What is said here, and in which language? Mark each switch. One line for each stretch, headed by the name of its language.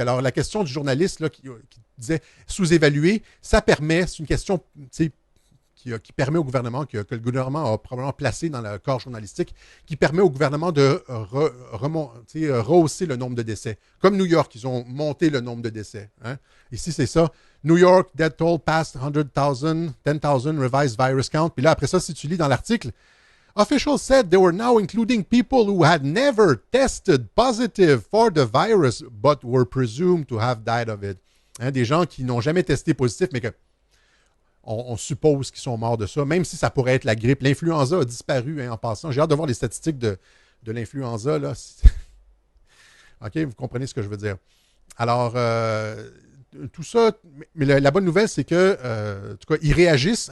French: Alors, la question du journaliste là, qui disait sous-évaluer, ça permet, c'est une question qui permet au gouvernement, que le gouvernement a probablement placé dans le corps journalistique, qui permet au gouvernement de rehausser le nombre de décès. Comme New York, ils ont monté le nombre de décès. Hein? Ici, c'est ça.
English: New York, death toll past 100,000, 10,000 revised virus count.
French: Puis là, après ça, si tu lis dans l'article,
English: officials said they were now including people who had never tested positive for the virus, but were presumed to have died of it.
French: Hein, des gens qui n'ont jamais testé positif, mais que on suppose qu'ils sont morts de ça, même si ça pourrait être la grippe. L'influenza a disparu en passant. J'ai hâte de voir les statistiques de l'influenza. Là. OK, vous comprenez ce que je veux dire. Alors, tout ça, mais la bonne nouvelle, c'est que, en tout cas, ils réagissent.